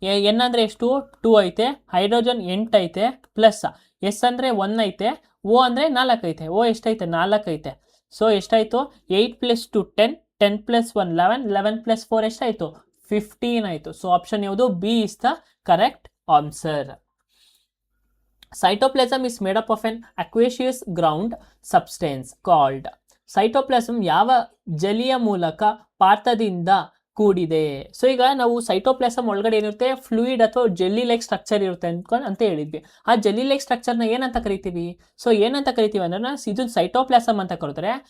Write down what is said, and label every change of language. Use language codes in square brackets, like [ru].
[kn] N ಅಂದ್ರೆ ಎಷ್ಟು, 2 ಐತೆ, ಹೈಡ್ರೋಜನ್ 8 ಐತೆ, ಪ್ಲಸ್ ಎಸ್ ಅಂದ್ರೆ 1 ಐತೆ, O ಅಂದ್ರೆ 4 ಐತೆ, O ಎಷ್ಟೈತೆ, 4 ಐತೆ. ಸೊ ಎಷ್ಟಾಯ್ತು, 8 + 2 10, 10 + 1 11, 11 + 4 ಎಷ್ಟಾಯ್ತು, 15 ಆಯಿತು. [en] So option ಯಾವುದು, B is the correct answer. Cytoplasm is made up of an aqueous ground substance called. [kn] Cytoplasm ಯಾವ ಜಲೀಯ ಮೂಲಕ ಪಾತ್ರದಿಂದ ಕೂಡಿದೆ. ಸೊ ಈಗ ನಾವು ಸೈಟೋಪ್ಲಾಸಮ್ ಒಳಗಡೆ ಏನಿರುತ್ತೆ, ಫ್ಲೂಯಿಡ್ ಅಥವಾ ಜೆಲ್ಲಿ ಲೈಕ್ ಸ್ಟ್ರಕ್ಚರ್ ಇರುತ್ತೆ ಅಂತ ಹೇಳಿದ್ವಿ. ಆ ಜೆಲ್ಲಿ ಲೈಕ್ ಸ್ಟ್ರಕ್ಚರ್ನ ಏನಂತ ಕರಿತೀವಿ, ಸೊ ಏನಂತ ಕರಿತೀವಿ ಅಂದ್ರೆ, ಇದು ಸೈಟೋಪ್ಲಾಸಮ್ ಅಂತ ಕರೀತಾರೆ.